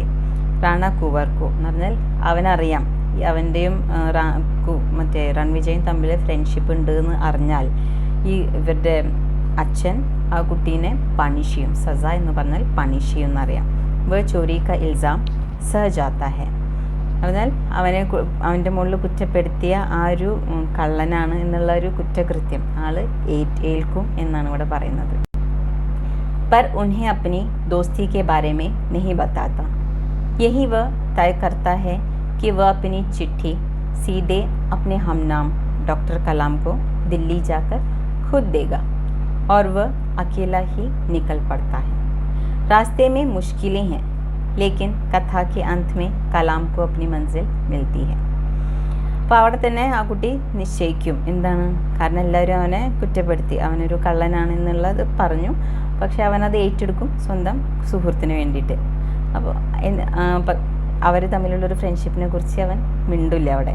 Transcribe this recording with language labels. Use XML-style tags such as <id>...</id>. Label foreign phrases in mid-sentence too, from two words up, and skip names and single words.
<ml>റാണ കുവർക്കോ എന്ന് പറഞ്ഞാൽ അവനറിയാം അവൻ്റെയും മറ്റേ रणविജയും തമ്മിൽ ഫ്രണ്ട്ഷിപ്പ് ഉണ്ട് എന്ന് അറിഞ്ഞാൽ ഇവരുടെ അച്ഛൻ ആ കുട്ടീനെ പണിഷ് ചെയ്യും. സസ എന്ന് പറഞ്ഞാൽ പണിഷ് ചെയ്യും എന്നറിയാം.</ml> <hi>वह चोरी का इल्ज़ाम सह जाता है.</hi> <ml>അതിനാൽ അവൻ്റെ മുകളിൽ കുറ്റപ്പെടുത്തിയ ആ ഒരു കള്ളനാണ് എന്നുള്ള ഒരു കുറ്റകൃത്യം ആൾ ഏൽക്കും എന്നാണ് ഇവിടെ പറയുന്നത്.</ml> <hi>पर उन्हें अपनी दोस्ती के बारे में नहीं बताता. यही वह तय करता है कि वह अपनी चिट्ठी सीधे अपने हमनाम डॉक्टर कलाम को दिल्ली जाकर खुद देगा और वह अकेला ही निकल पड़ता है. रास्ते में मुश्किलें हैं लेकिन कथा के अंत में कलाम को अपनी मंजिल मिलती है.</hi> <ml>അപ്പോൾ അവിടെ തന്നെ ആ കുട്ടി നിശ്ചയിക്കും എന്താണ്? കാരണം എല്ലാവരും അവനെ കുറ്റപ്പെടുത്തി, അവനൊരു കള്ളനാണെന്നുള്ളത് പറഞ്ഞു. പക്ഷെ അവനത് ഏറ്റെടുക്കും സ്വന്തം സുഹൃത്തിന് വേണ്ടിയിട്ട്. അപ്പോൾ അവർ തമ്മിലുള്ളൊരു ഫ്രണ്ട്ഷിപ്പിനെ കുറിച്ച് അവൻ മിണ്ടില്ല അവിടെ.</ml>